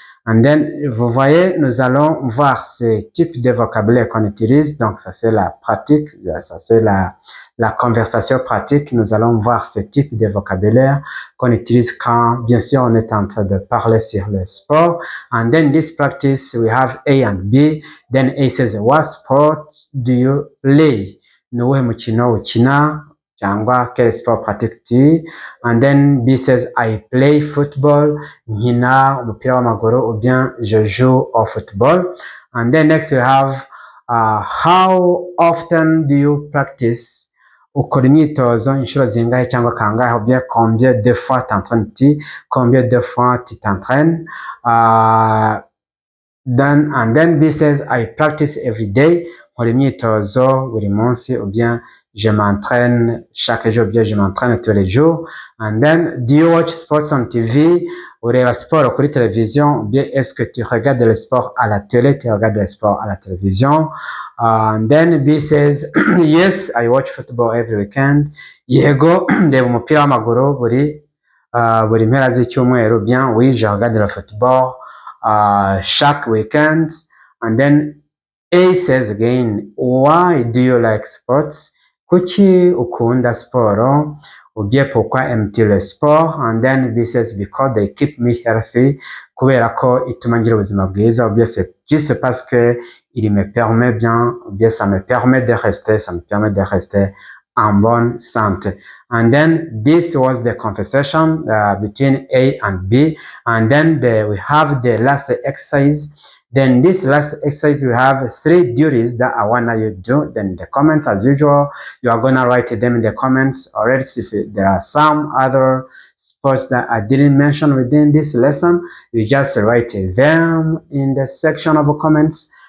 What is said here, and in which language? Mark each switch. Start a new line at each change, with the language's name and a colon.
English: And then,
French: vous voyez, nous allons voir ce type de vocabulaire qu'on utilise. Donc, ça c'est la pratique, ça c'est la conversation pratique. Nous allons voir ce type de vocabulaire qu'on utilise quand, bien sûr, on est en train de parler sur le sport.
English: And then this practice, we have A and B. Then A says, what sport do you play?
Kinyarwanda: Nuwe mukino ukina cyangwa
French: quel sport pratiques-tu?
English: And then B says, I play football.
Kinyarwanda: Nkina umupira w'amaguru
French: ou bien je joue au football.
English: And then next we have how often do you practice?
Kinyarwanda: Ukora imyitozo inshuro zingahe cyangwa kangahe,
French: ou bien combien de fois t'entraînes-tu? Combien de fois tu t'entraînes?
English: Then B says, I practice every day.
Kinyarwanda: Nkora imyitozo buri munsi,
French: ou bien je m'entraîne chaque jour, bien je m'entraîne tous les jours.
English: And then, do you watch sports on TV?
Kinyarwanda: Ureba sport kuri télévision,
French: ou bien est-ce que tu regardes le sport à la télé? Tu regardes le sport à la télévision.
English: And then B says, yes, I watch football every weekend.
Kinyarwanda: Yego, ndeba umupira w'amaguru buri mpera z'icyumweru.
French: Bien, oui, je regarde le football chaque weekend.
English: And then A says again, why do you like sports?
Kinyarwanda: Kuki ukunda siporo?
French: Ou bien pourquoi aimes-tu le sport?
English: And then B says, because they keep me healthy.
Kinyarwanda: Kubera ko ituma ngira ubuzima bwiza.
French: Ou bien c'est juste parce que il me permet bien, ou bien ça me permet de rester en bonne santé.
English: And then this was the conversation between A and B. And then we have the last exercise. Then this last exercise, we have 3 duties that I want you to do. Then the comments, as usual, you are going to write them in the comments. Already, if there are some other sports that I didn't mention within this lesson, you just write them in the section of the comments.